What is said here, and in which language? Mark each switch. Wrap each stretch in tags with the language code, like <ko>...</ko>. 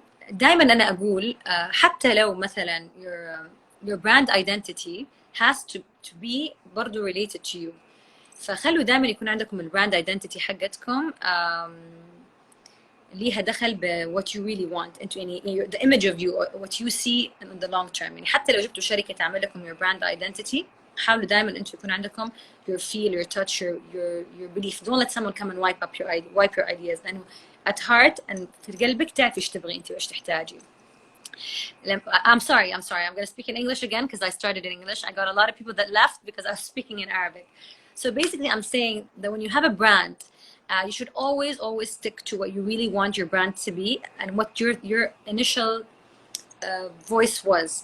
<ar>دائما انا اقول حتى لو مثلا</ar> <en>your brand identity has to be</en> <ar>برضو</ar> <en>related to you،</en> <ar>فخلوا دائما يكون عندكم البراند ايدنتيتي حقتكم ليها دخل ب</ar> <en>what you really want into the image of you or what you see in the long term.</en> <ar>يعني حتى لو جبتوا شركه تعمل لكم</ar> <en>your brand identity،</en> <ar>حاولوا دائما انتم يكون عندكم</ar> <en>your feel, your touch, your belief. Don't let someone come and wipe your ideas.</en> <ar>لانه</ar> <en>at heart and</en> <ar>في قلبك تعرفي ايش تبغي انت وايش تحتاجي.</ar> <en>I'm sorry. I'm going to speak in English again because I started in English. I got a lot of people that left because I was speaking in Arabic. So basically, I'm saying that when you have a brand, you should always stick to what you really want your brand to be and what your initial voice was.</en>